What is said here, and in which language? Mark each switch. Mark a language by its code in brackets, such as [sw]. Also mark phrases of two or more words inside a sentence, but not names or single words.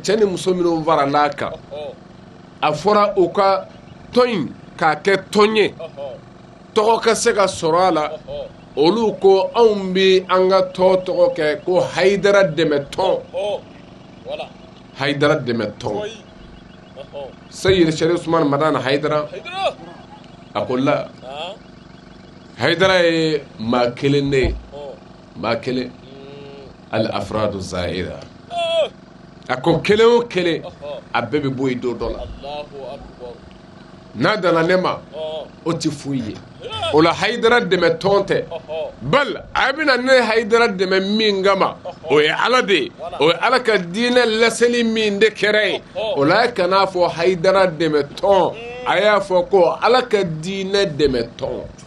[bm] cɛ ni muso minnu farala kan a fɔra u ka tɔn in k'a kɛ tɔn ye tɔgɔ ka se ka sɔrɔ a la olu ko anw bɛ an ka tɔgɔ kɛ ko Haidara dɛmɛ tɔn Haidara dɛmɛ tɔn Sayyid Sharif Usman Madan Haidara a ko la Haidara ye maa kelen de ye maa kelen [ar] الأفراد ظاهرة [bm] a ko kelen o kelen a bɛɛ bɛ bɔ i don dɔ la n'a dana ne ma o ti foyi ye o la Haidara dɛmɛ tɔn tɛ bal a bɛna ne Haidara dɛmɛ min kama o ye Ala de ye o ye Ala ka diinɛ laseli min de kɛra ye o la a kana fɔ Haidara dɛmɛ tɔn a y'a fɔ ko Ala ka diinɛ dɛmɛ tɔn